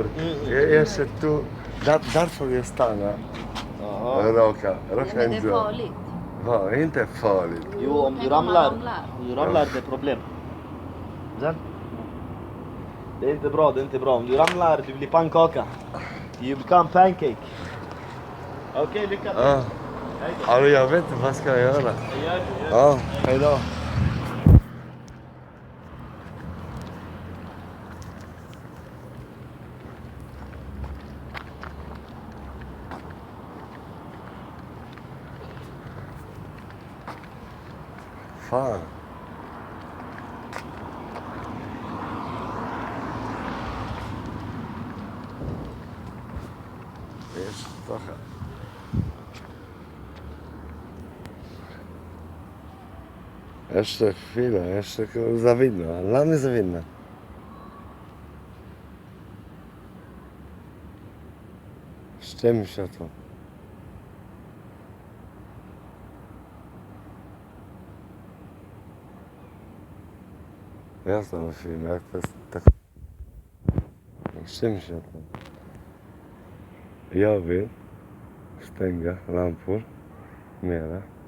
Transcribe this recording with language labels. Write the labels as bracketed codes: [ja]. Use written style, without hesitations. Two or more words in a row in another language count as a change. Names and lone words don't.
[sv] Mm. Jag ser därför jag stannar. Jaha. Raka Men är det inte. farligt? Va, inte farligt. Jo, om du Tänk om man ramlar. ramlar. Om du ramlar det är problem. Sen? Det är inte bra, det är inte bra. Om du ramlar, du blir pannkaka. [en] You become pancake. [sv] Okej, lycka till. Ja. Hej då. Alltså, jag vet inte vad ska jag göra. Gör det. Ja, hejdå. Fan. [pl] Jest trochę. Jeszcze chwilę, jeszcze zawinę. Dla mnie zawinę. Ściemni się to. Jasno na filmie, jak to jest tak... Ściemni się to. [sv] Jag vill stänga lampor mera.